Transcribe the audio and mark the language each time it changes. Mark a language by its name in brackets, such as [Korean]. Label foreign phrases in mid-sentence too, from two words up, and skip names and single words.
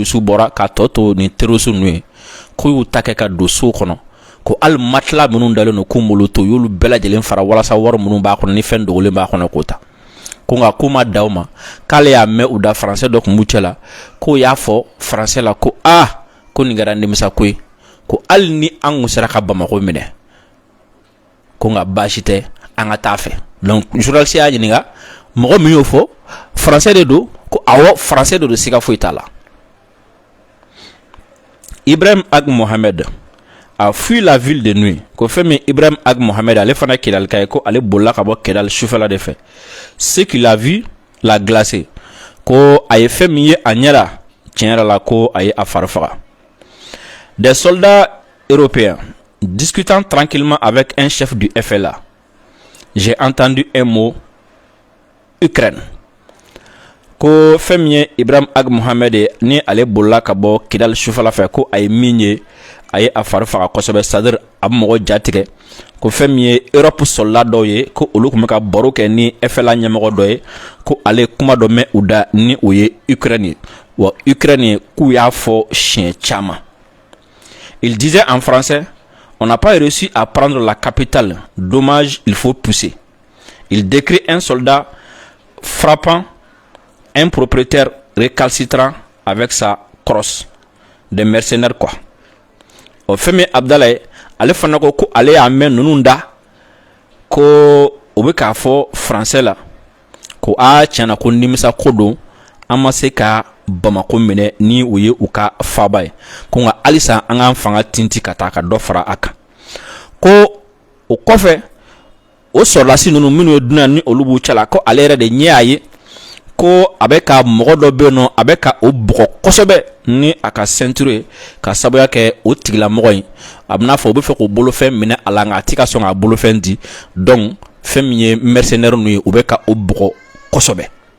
[Bambara] Rusiw bɔra ka tɔ to nin terroriste ninnu ye ko y'u ta kɛ ka don so kɔnɔ ko hali matela minnu dalen don k'u m'olu to y'olu bɛɛ lajɛlen fara walasa wari minnu b'a kɔnɔ ni fɛn dogolen b'a kɔnɔ k'o ta ko nka k'u ma da o ma k'ale y'a mɛn u da français dɔ kun b'u cɛla k'o y'a fɔ français la ko ko nin kɛra nimisa ko ye ko hali ni an kun sera ka Bamako minɛ ko nka baasi tɛ an ka taa fɛ donc journaliste y'a ɲininka mɔgɔ min y'o fɔ français de don ko awɔ français de don siga foyi t'a la. Ibrahim Ag Mohamed [French] a fui la ville de nuit [Bambara] ko fɛn min Ibrahim Ag Mohamed ale fana Kidalika ye ko ale bolila ka bɔ Kidal sufɛla de fɛ [French] ce qu'il a vu l'a glacé [Bambara] ko a ye fɛn min ye a ɲɛ la tiɲɛ yɛrɛ la ko a ye a fari faga. [French] Des soldats européens discutant tranquillement avec un chef du FLA. J'ai entendu un mot Ukraine. [Bambara] Ko fɛn min ye Ibrahim Ag Mohamed ye ni ale bolila ka bɔ Kidal sufɛla fɛ ko a ye min ye a ye a fari faga kosɛbɛ c'est-à-dire a bɛ mɔgɔ jatigɛ ko fɛn min ye Europe soldat dɔw ye ko olu tun bɛ ka baro kɛ ni FLA ɲɛmɔgɔ dɔ ye ko ale kuma dɔ mɛn u da ni o ye Ukraine ye wa Ukraine ye k'u y'a fɔ siɲɛ caman. [French] Il disait en français: on n'a pas réussi à prendre la capitale, dommage, il faut pousser. Il décrit un soldat frappant un propriétaire récalcitrant avec sa crosse, des mercenaires quoi. [Bambara] O fɛn Abdallah ale fana ko ale y'a mɛn ninnu da ko o bɛ k'a fɔ français la ko tiɲɛna ko nimisa ko don an ma se ka Bamako minɛ ni o ye u ka faaba ye ko nka halisa an k'an fanga tinti ka taa ka dɔ fara a kan ko o kɔfɛ o sɔrɔdasi ninnu minnu ye dunan ni olu b'u cɛla ko ale yɛrɛ de ɲɛ y'a ye ko a bɛ ka mɔgɔ dɔ bɛ yen nɔ a bɛ ka o bugɔ kosɛbɛ ni a ka ceinture ye ka sabuya kɛ o tigilamɔgɔ in a bɛ n'a fɔ o bɛ fɛ k'o bolofɛn minɛ a la nka a ti ka sɔn k'a bolofɛn di donc fɛn min ye mercenaire ninnu ye u bɛ ka o bugɔ kosɛbɛ.